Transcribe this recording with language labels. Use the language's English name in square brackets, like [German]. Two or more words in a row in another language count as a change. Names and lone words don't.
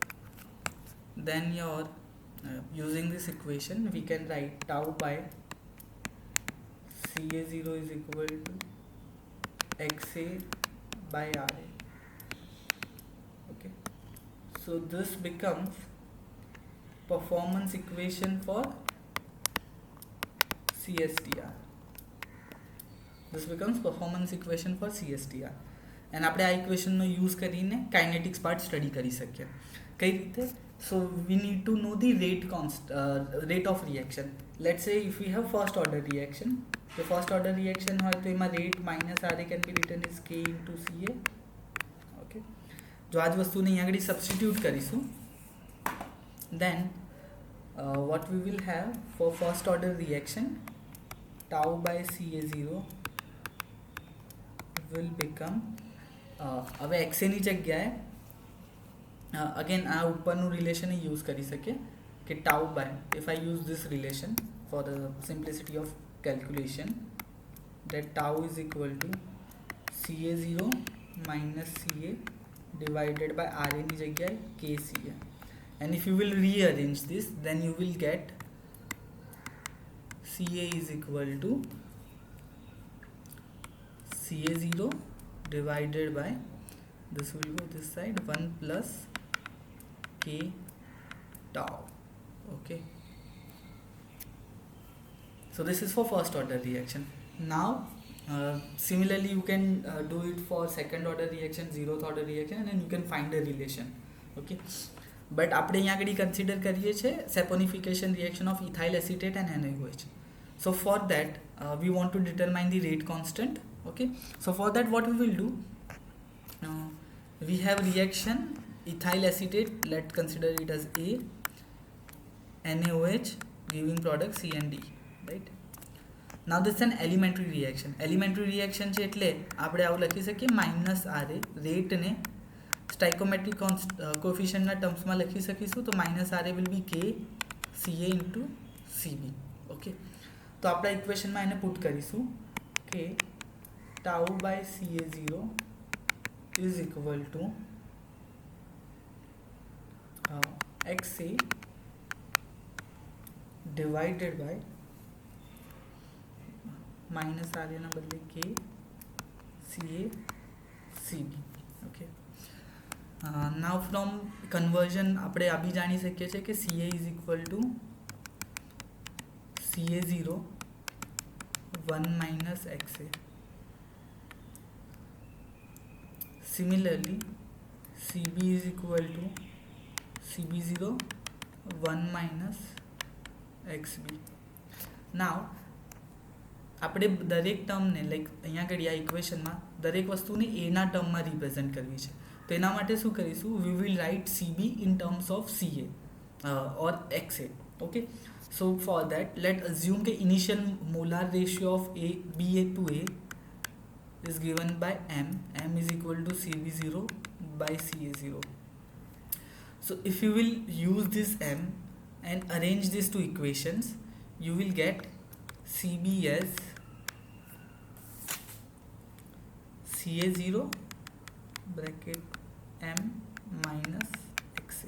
[English] Okay, then your using this equation we can write tau by Ca0 is equal to Xa by Ra. Okay, so this becomes performance equation for CSTR. This becomes performance equation for CSTR. [Gujarati] And આપણે આ ઇક્વેશનનો યુઝ કરીને [English] kinetics part study [Gujarati] કરી શકીએ. કઈ રીતે? [English] so we need to know the rate of reaction. let's say if we have first order reaction, જો first order reaction [Gujarati] હોય તો એમાં [English] rate minus R A can be written is K into C A. [Gujarati] ઓકે, જો આ જ વસ્તુને અહીં આગળ સબસ્ટિટ્યુટ કરીશું, [English] then what we will have for first order reaction, tau by Ca0 will become [Gujarati] હવે એક્સેની જગ્યાએ અગેન આ ઉપરનું રિલેશન યુઝ કરી શકીએ કે [English] tau by, if I use this relation for the simplicity of calculation, that tau is equal to Ca0 minus Ca divided by Ra [Gujarati] ની જગ્યાએ [English] KCA. And if you will rearrange this, then you will get Ca is equal to Ca0 divided by, this will go this side, 1 plus K tau. Okay, so this is for first order reaction. Now similarly you can do it for second order reaction, zeroth order reaction, and then you can find a relation. Okay, but [Gujarati] આપણે અહીંયા આગળ કન્સિડર કરીએ છીએ [English] saponification reaction of ethyl acetate and NaOH. So for that we want to determine the rate constant. Okay, so for that what we will do, we have reaction ethyl acetate, let's consider it as A, NaOH giving product C and D, right? Now this is an elementary reaction. Elementary reaction [Gujarati] છે એટલે આપણે આવું લખી શકીએ [English] minus RA, [Gujarati] રેટને સ્ટાઇકોમેટ્રિક કોએફિશિયન્ટના ટર્મ્સમાં લખી શકીશું, તો [English] minus RA will be K CA into CB. [Gujarati] ઓકે, તો આપણા ઇક્વેશનમાં એને પુટ કરીશું કે [English] tau by Ca0 is equal to Xa divided by minus RA [Gujarati] ના બદલે [English] K CA CB. Okay, now from conversion [Gujarati] આપણે આ બી જાણી શકીએ છીએ કે [English] Ca is equal to Ca0 1 minus Xa. Similarly CB is equal to CB0 1 minus XB. [Gujarati] Now આપણે દરેક ટર્મને લાઈક અહીંયા આગળ આ ઇક્વેશનમાં દરેક વસ્તુને એના ટર્મમાં રિપ્રેઝેન્ટ કરવી છે, તો એના માટે શું કરીશું, [English] we will write CB in terms of CA or XA. Okay, so for that let's assume the initial molar ratio of BA to A is given by M is equal to CB0 by Ca0. So if you will use this M and arrange these two equations, you will get CB as Ca0 bracket M minus Xa.